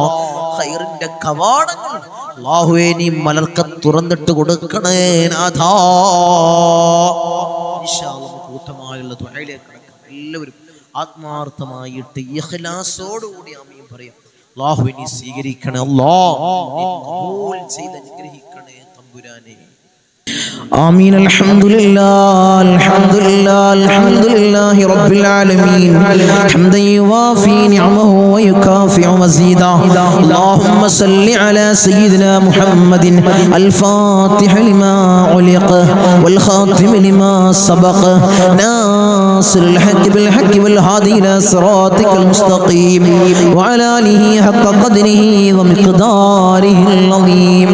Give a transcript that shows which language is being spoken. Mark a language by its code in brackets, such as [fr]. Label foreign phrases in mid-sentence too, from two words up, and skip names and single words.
[ml] ഖൈറിന്റെ കവാടങ്ങൾ അല്ലാഹുവേ നീ മലർക്ക തുറന്നിട്ട് കൊടുക്കണേ നാഥാ. [ar] إن شاء الله [ml] കൂട്ടമായുള്ള ദുആയിലേക്ക് കടക്കാം. എല്ലാവരും ആത്മാർത്ഥമായിട്ട് ഇഖ്ലാസോടുകൂടി ആമീൻ പറയാം. അല്ലാഹുവേ നീ സ്വീകരിക്കണേ അല്ലാഹ്. നീ ഖബൂൽ ചെയ്ത് അനുഗ്രഹിക്കണേ തമ്പുരാനേ. [ar] آمين. الحمد لله الحمد لله الحمد لله رب العالمين حمدا يوافي نعمه ويكافئ مزيدا. اللهم صل على سيدنا محمد الفاتح لما علق والخاتم لما سبق ناصر الحق بالحق والهادي إلى صراطك المستقيم وعلى آله حق قدره ومقداره العظيم.